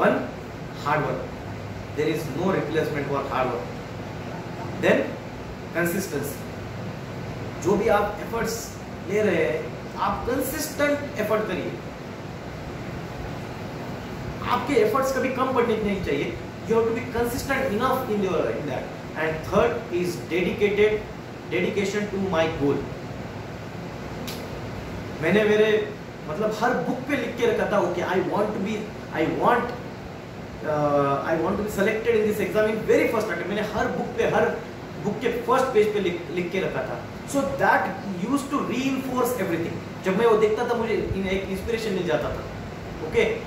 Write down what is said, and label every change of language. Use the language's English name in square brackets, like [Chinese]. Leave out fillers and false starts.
[English] 1 hard work, there is no replacement for hard work. [Hindi] Then consistency, जो भी आप efforts ले रहे हैं आप कंसिस्टेंट एफर्ट करिए। आपके एफर्ट्स कभी कम पड़ने नहीं चाहिए। [English] You have to be consistent enough in that. And third is dedication to my goal। [Hindi] मैंने मेरे हर बुक पे लिख के रखा था okay [English] I want to be selected in this exam in very first attempt। [Hindi] मैंने हर बुक के फर्स्ट पेज पे लिख के रखा था। [English] So that used to reinforce everything। [Hindi] जब मैं वो देखता था मुझे एक इंस्पिरेशन मिल जाता था, ओके।